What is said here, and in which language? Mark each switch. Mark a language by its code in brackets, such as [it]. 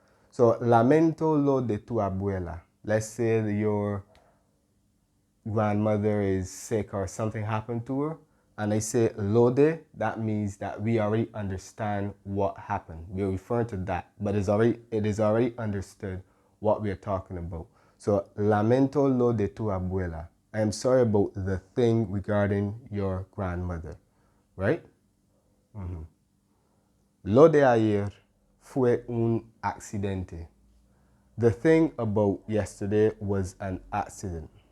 [en] So, [es] lamento lo de tu abuela. [en] Let's say that your grandmother is sick or something happened to her, and I say lo de, that means that we already understand what happened. We're referring to that, but it is already understood what we're talking about. So, [es] lamento lo de tu abuela. [en] I am sorry about the thing regarding your grandmother, right? [es] Lo de ayer fue un accidente. [en] The thing about yesterday was an accident.